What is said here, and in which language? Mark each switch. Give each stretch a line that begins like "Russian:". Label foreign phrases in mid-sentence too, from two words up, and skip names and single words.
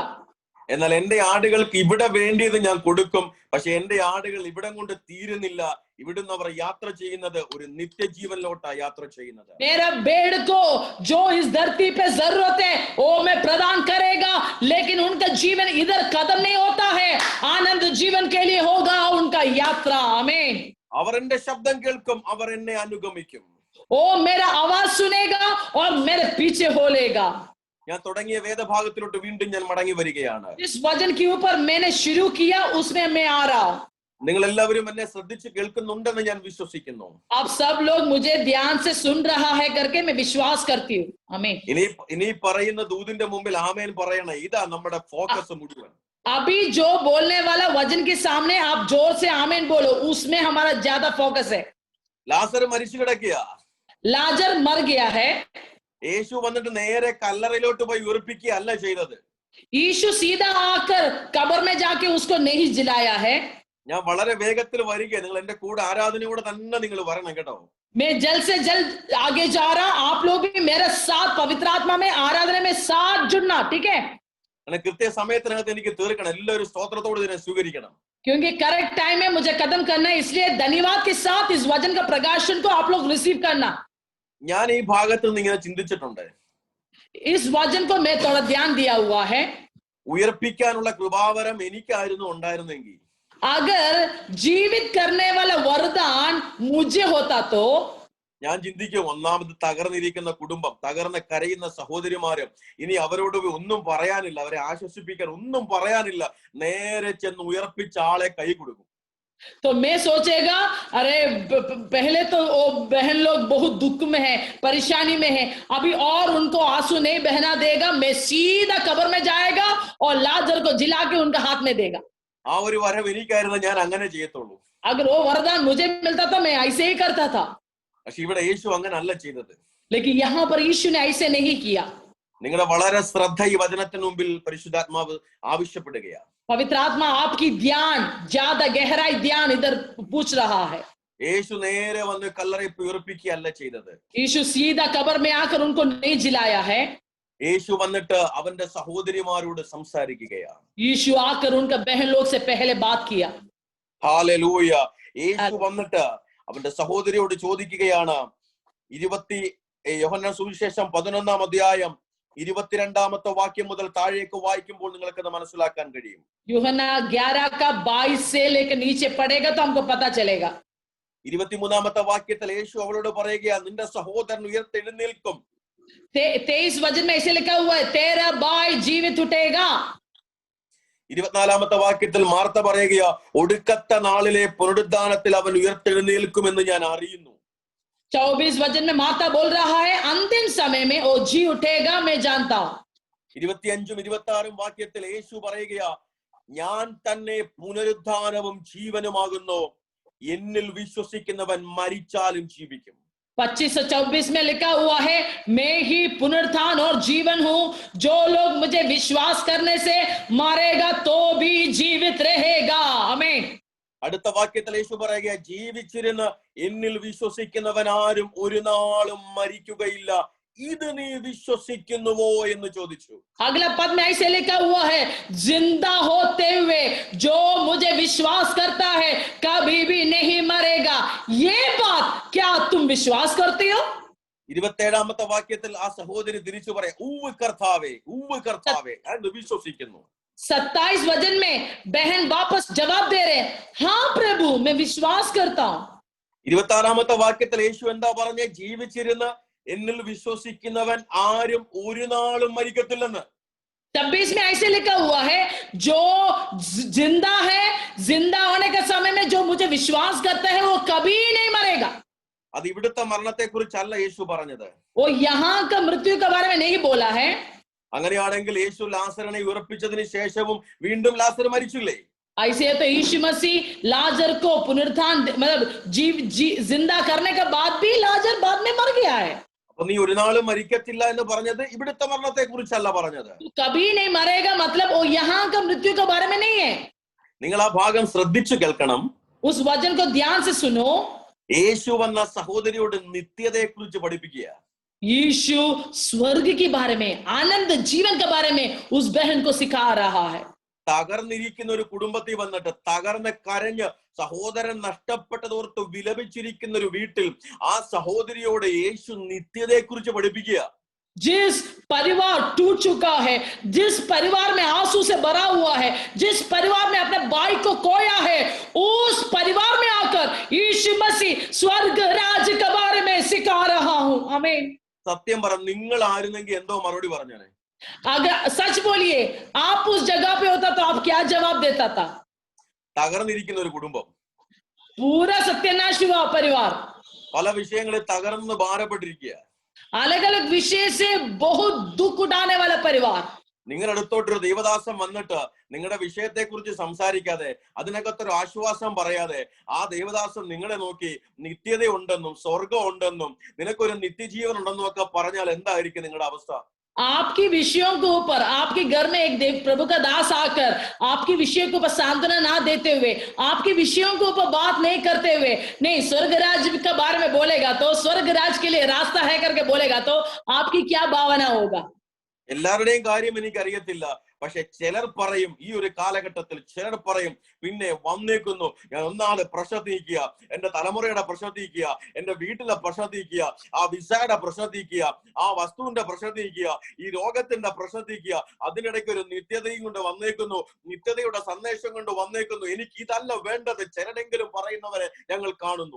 Malayalam: എന്നാൽ എന്റെ ആടുകൾക്ക് ഇവിടെ വേണ്ടിയത് ഞാൻ കൊടുക്കും. പക്ഷെ എന്റെ ആടുകൾ ഇവിടം കൊണ്ട് തീരുന്നില്ല. ഇവിടുന്ന് അവർ യാത്ര ചെയ്യുന്നത് ഒരു നിത്യജീവനിലോട്ടാ യാത്ര ചെയ്യുന്നത്.
Hindi: मेरा भेड़ को जो इस धरती पे जरूरत है वो मैं प्रदान करेगा, लेकिन उनका जीवन इधर खत्म नहीं होता है, आनंद जीवन के लिए होगा उनका यात्रा. आमीन.
Malayalam: അവർ എന്റെ ശബ്ദം കേൾക്കും, അവർ എന്നെ അനുഗമിക്കും.
Hindi: वो मेरा आवाज सुनेगा और मेरे पीछे बोलेगा.
Malayalam: ഞാൻ തുടങ്ങിയ വേദഭാഗത്തിലോട്ട് വീണ്ടും ഞാൻ മടങ്ങി വരികയാണ്.
Hindi: इस वचन के ऊपर मैंने शुरू किया, उसमें मैं आ रहा हूं.
Malayalam: നിങ്ങൾ എല്ലാവരും എന്നെ ശ്രദ്ധിച്ച് കേൾക്കുന്നുണ്ടെന്ന് ഞാൻ വിശ്വസിക്കുന്നു.
Hindi: आप सब लोग मुझे ध्यान से सुन रहा है करके मैं विश्वास करती हूँ. आमीन.
Malayalam: ഇനി പറയുന്ന ദൂതിന്റെ മുമ്പിൽ ആമേൻ പറയണേ. ഇതാ നമ്മുടെ ഫോക്കസ് മുഴുവൻ.
Hindi: अभी जो बोलने वाला वचन के सामने आप जोर से आमीन बोलो, उसमें हमारा ज्यादा फोकस है.
Malayalam: ലാസർ മരിച്ചു കിടക്കുക.
Hindi: लाजर मर गया है.
Malayalam: യേശു വന്നിട്ട് നേരെ കല്ലറയിലോട്ട് പോയി ഉയർപ്പിക്കുകയല്ല ചെയ്തത്.
Hindi: यीशु सीधा आकर कब्र में जाके उसको नहीं जिलाया है.
Malayalam: ഞാൻ വളരെ വേഗത്തിൽ വരിക. നിങ്ങൾ എന്റെ കൂടെ ആരാധനയോടെ തന്നെ നിങ്ങൾ വരണം കേട്ടോ.
Hindi: मैं जल्द से जल्द आगे जा रहा, आप लोग भी मेरे साथ पवित्र आत्मा में आराधना में साथ जुड़ना. ठीक है.
Malayalam: അങ്ങനെ കൃത്യ സമയത്തിനകത്ത് എനിക്ക് തീർക്കണം. എല്ലാവരും സ്തോത്രത്തോട് ഇതിനെ സ്വീകരിക്കണം.
Hindi: क्योंकि
English: correct time
Hindi: में मुझे खत्म करना है, इसलिए धन्यवाद के साथ इस वचन का प्रकाशन को आप लोग रिसीव करना.
Malayalam: ഞാൻ ഈ ഭാഗത്ത് നിന്ന് ഇങ്ങനെ ചിന്തിച്ചിട്ടുണ്ട്.
Hindi: इस वचन को मैं थोड़ा ध्यान दिया हुआ है.
Malayalam: ഉയർപ്പിക്കാനുള്ള കൃപാവരം എനിക്കായിരുന്നു ഉണ്ടായിരുന്നെങ്കിൽ,
Hindi: अगर जीवित करने वाला वरदान मुझे होता तो
Malayalam: ഞാൻ ചിന്തിക്കും, ഒന്നാമത് തകർന്നിരിക്കുന്ന കുടുംബം, തകർന്ന് കരയുന്ന സഹോദരിമാരും, ഇനി അവരോട് ഒന്നും പറയാനില്ല, അവരെ ആശ്വസിപ്പിക്കാൻ ഒന്നും പറയാനില്ല, നേരെ ചെന്ന് ഉയർപ്പിച്ച ആളെ കൈ കൊടുക്കും.
Hindi: तो मैं सोचेगा अरे पहले तो वो बहन लोग बहुत दुख में है, परेशानी में है, अभी और उनको आंसू नहीं बहना देगा, मैं सीधा कब्र में जाएगा और लाजर को जिला के उनका हाथ में देगा.
Malayalam: ആ ഒരു വരം എനിക്കായിരുന്നു, ഞാൻ അങ്ങനെ ചെയ്യത്തുള്ളൂ.
Hindi: अगर वो वरदान मुझे मिलता तो मैं ऐसे ही करता था.
Malayalam: പക്ഷെ ഇവിടെ യേശു അങ്ങനെ അല്ല ചെയ്തത്.
Hindi: लेकिन यहाँ पर यीशु ने ऐसे नहीं किया.
Malayalam: നിങ്ങളുടെ വളരെ ശ്രദ്ധ ഈ വചനത്തിന് മുമ്പിൽ പരിശുദ്ധാത്മാവ് ആവശ്യപ്പെടുകയാണ്.
Hindi: पवित्र आत्मा आपकी ध्यान, ज्यादा गहराई ध्यान इधर पूछ रहा है.
Malayalam: യേശു നേരെ വന്ന് കല്ലറയിൽ ഉയർപ്പിക്കുകയല്ല ചെയ്തത്.
Hindi: यीशु सीधा कब्र में आकर उनको नहीं जिलाया है.
Malayalam: യേശു വന്നിട്ട് അവന്റെ സഹോദരിമാരോട് സംസാരിക്കുകയാണ്.
Hindi: यीशु आकर उनका बहन लोग से पहले बात किया.
Malayalam: ഹല്ലേലൂയ. യേശു വന്നിട്ട് അവന്റെ സഹോദരിയോട് ചോദിക്കുകയാണ്. യോഹന്നാൻ സുവിശേഷം 11-ാം അധ്യായം 22-ാമത്തെ വാക്യം മുതൽ താഴേക്ക് വായിക്കുമ്പോൾ നിങ്ങൾക്ക് അത് മനസ്സിലാക്കാൻ കഴിയും.
Hindi: यूहन्ना 11 का 22 से लेकर नीचे पढ़ेगा तो हमको पता चलेगा.
Malayalam: 23-ാമത്തെ വാക്യത്തിൽ യേശു അവളോട് പറയുകയാണ്, നിന്റെ സഹോദരൻ ഉയർത്തെഴുന്നേൽക്കും.
Hindi: 23 वचन में ऐसे लिखा हुआ है, तेरा भाई जीवित उठेगा.
Malayalam: 24-ാമത്തെ വാക്യത്തിൽ മാർത്ത പറയുകയാ, ഒടുക്കത്തെ നാളിലെ പുനരുദ്ധാനത്തിൽ അവൻ ഉയർത്തെഴുന്നേൽക്കുമെന്ന് ഞാൻ അറിയുന്നു.
Hindi: 24 वचन में माता बोल रहा है, अंतिम समय में वो जी उठेगा, मैं जानता हूं.
Malayalam: 25-26 വാക്യത്തിൽ യേശു പറയുകയാ, ഞാൻ തന്നെ പുനരുദ്ധാനവും ജീവനുമാകുന്നു, എന്നിൽ വിശ്വസിക്കുന്നവൻ മരിച്ചാലും ജീവിക്കും.
Hindi: 25-24 में लिखा हुआ है, मैं ही पुनरुत्थान और जीवन हूं, जो लोग मुझे विश्वास करने से मारेगा तो भी जीवित रहेगा. आमीन.
Malayalam: അടുത്ത വാക്യത്തിൽ യേശു പറയുക, ജീവിച്ചിരുന്ന് എന്നിൽ വിശ്വസിക്കുന്നവൻ ആരും ഒരു നാളും മരിക്കുകയില്ല, ഇത് നീ വിശ്വസിക്കുന്നുവോ എന്ന് ചോദിച്ചു.
Hindi: अगला पद में ऐसे लिखा हुआ है, जिंदा होते हुए जो मुझे विश्वास करता है कभी भी नहीं मरेगा. ये बात क्या तुम विश्वास करते हो?
Malayalam: 27ാമത്തെ വാക്യത്തിൽ ആ സഹോദരി തിരിച്ചു പറയാം, ഊവ് കർത്താവേ, ഊവ് കർത്താവേ എന്ന് വിശ്വസിക്കുന്നു.
Hindi: 27 वचन में बहन वापस जवाब दे रहे, हाँ प्रभु मैं विश्वास करता हूं.
Malayalam: 26ാമത്തെ വാക്യത്തിൽ യേശു എന്താ പറഞ്ഞേ? ജീവിച്ചിരുന്ന് എന്നിൽ വിശ്വസിക്കുന്നവൻ ആരും ഒരു നാളും മരിക്കത്തില്ലെന്ന്.
Hindi: 26 में ऐसे लिखा हुआ है, जो जिंदा है, जिंदा होने के समय में जो मुझे विश्वास करता है वो कभी नहीं मरेगा.
Malayalam: അത് ഇവിടുത്തെ മരണത്തെ കുറിച്ചല്ല യേശു പറഞ്ഞത്.
Hindi: वो यहाँ का मृत्यु के बारे में नहीं बोला है.
Malayalam: അങ്ങനെയാണെങ്കിൽ യേശു ലാസറിനെ ഉറപ്പിച്ചതിന് ശേഷവും വീണ്ടും ലാസർ മരിച്ചില്ലേ?
Hindi: ऐसे तो यीशु मसीह लाजर को पुनरुत्थान मतलब जिंदा करने के बाद भी लाजर बाद में मर गया है.
Malayalam: അപ്പൊ നീ ഒരു നാളും മരിക്കത്തില്ല എന്ന് പറഞ്ഞത് ഇവിടുത്തെ മരണത്തെ കുറിച്ചല്ല പറഞ്ഞത്.
Hindi: कभी नहीं मरेगा मतलब वो यहाँ का मृत्यु के बारे में नहीं है.
Malayalam: നിങ്ങൾ ആ ഭാഗം ശ്രദ്ധിച്ചു കേൾക്കണം.
Hindi: उस वचन को ध्यान से सुनो.
Malayalam: യേശു വന്ന സഹോദരിയോട് നിത്യതയെ കുറിച്ച് പഠിപ്പിക്കുക.
Hindi: यीशु स्वर्ग के बारे में, आनंद जीवन के बारे में उस बहन को सिखा रहा है.
Malayalam: തകർന്നിരിക്കുന്ന ഒരു കുടുംബത്തിൽ വന്നിട്ട് തകർന്ന് കരഞ്ഞ് സഹോദരൻ നഷ്ടപ്പെട്ടതോർത്ത് വിലപിച്ചിരിക്കുന്ന ഒരു വീട്ടിൽ ആ സഹോദരിയോട് യേശു നിത്യതയെ കുറിച്ച് പഠിപ്പിക്കുക.
Hindi: जिस परिवार टूट चुका है, जिस परिवार में आंसू से भरा हुआ है, जिस परिवार में अपने भाई को खोया है, उस परिवार में आकर यीशु मसीह स्वर्ग राज्य के बारे में सिखा रहा हूं. आमीन.
Malayalam: സത്യം പറ, നിങ്ങൾ ആയിരുന്നെങ്കിൽ എന്തോ മറുപടി പറഞ്ഞേ?
Hindi: अगर सच बोलिए, आप उस जगह पे होता तो आप क्या जवाब देता था?
Malayalam: തകർന്നിരിക്കുന്ന ഒരു കുടുംബം,
Hindi: पूरा सत्यानाश हुआ परिवार,
Malayalam: പല വിഷയങ്ങളിൽ തകർന്ന് ഭാരപ്പെട്ടിരിക്കുക.
Hindi: अलग अलग विषय से बहुत दुख उठाने वाला परिवार.
Malayalam: നിങ്ങളുടെ അടുത്തോട്ടൊരു ദൈവദാസൻ വന്നിട്ട് നിങ്ങളുടെ വിഷയത്തെ കുറിച്ച് സംസാരിക്കാതെ അതിനകത്തൊരു ആശ്വാസം പറയാതെ ആ ദൈവദാസൻ നിങ്ങളെ നോക്കി നിത്യതയുണ്ടെന്നും സ്വർഗം ഉണ്ടെന്നും നിനക്കൊരു നിത്യജീവൻ ഉണ്ടെന്നും ഒക്കെ പറഞ്ഞാൽ എന്തായിരിക്കും നിങ്ങളുടെ അവസ്ഥ?
Hindi: आपकी विषयों के ऊपर, आपके घर में एक देव प्रभु का दास आकर आपके विषयों के ऊपर सांत्वना ना देते हुए, आपके विषयों के ऊपर बात नहीं करते हुए, नहीं स्वर्ग राज्य के बारे में बोलेगा तो, स्वर्ग राज्य के लिए रास्ता है करके बोलेगा तो आपकी क्या भावना होगा?
Malayalam: എല്ലാവരുടെയും കാര്യം എനിക്കറിയത്തില്ല, പക്ഷെ ചിലർ പറയും, ഈ ഒരു കാലഘട്ടത്തിൽ ചിലർ പറയും, പിന്നെ വന്നേക്കുന്നു, ഞാൻ ഒന്നാമത് പ്രശ്നത്തിക്കുക, എന്റെ തലമുറയുടെ പ്രശ്നത്തിക്കുക, എന്റെ വീട്ടിലെ പ്രശ്നത്തിക്കുക, ആ വിസയുടെ പ്രശ്നത്തിക്കുക, ആ വസ്തുവിന്റെ പ്രശ്നത്തിക്കുക, ഈ രോഗത്തിന്റെ പ്രശ്നത്തിക്കുക, അതിനിടയ്ക്ക് ഒരു നിത്യതയും കൊണ്ട് വന്നേക്കുന്നു, നിത്യതയുടെ സന്ദേശം കൊണ്ട് വന്നേക്കുന്നു, എനിക്ക് ഇതല്ല വേണ്ടത് ചിലരെങ്കിലും പറയുന്നവരെ ഞങ്ങൾ കാണുന്നു.